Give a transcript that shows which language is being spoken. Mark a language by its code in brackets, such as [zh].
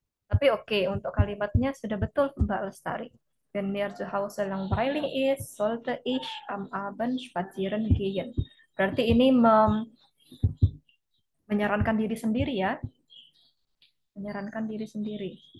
[id] Tapi oke, untuk kalimatnya sudah betul Mbak Lestari. [de] Wenn mir zu Hause langweilig ist, sollte ich am Abend spazieren gehen. [id] Berarti ini menyarankan diri sendiri ya. Menyarankan diri sendiri.